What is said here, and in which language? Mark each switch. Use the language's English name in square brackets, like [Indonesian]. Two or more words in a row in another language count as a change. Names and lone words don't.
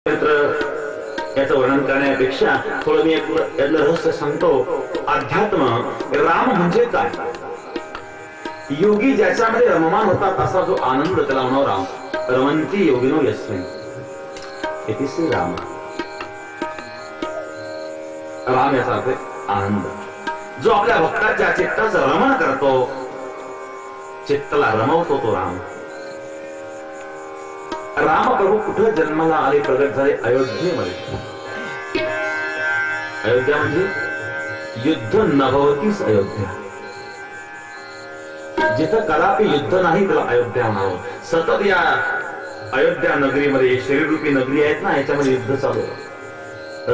[Marathi] याचं वर्णन करण्यापेक्षा थोडं मी यातलं रहस्य सांगतो. अध्यात्म राम म्हणजे काय? योगी ज्याच्यामध्ये रममान होतात असा जो आनंद त्याला म्हणावं राम. [Sanskrit] रमंती योगिनो यस्मिन् इति राम. [Marathi] राम याचा अर्थ आनंद. जो आपल्या भक्ताच्या चित्ताचं रमण करतो, चित्ताला रमवतो तो राम. राम प्रभू कुठे जन्माला आले, प्रगट झाले? अयोध्येमध्ये. अयोध्या म्हणजे युद्ध नभवतीच अयोध्या. जिथं कदापि युद्ध नाही त्याला अयोध्या म्हणावं. सतत या अयोध्या नगरीमध्ये शरीररूपी नगरी आहेत ना, याच्यामध्ये युद्ध चालू आहे.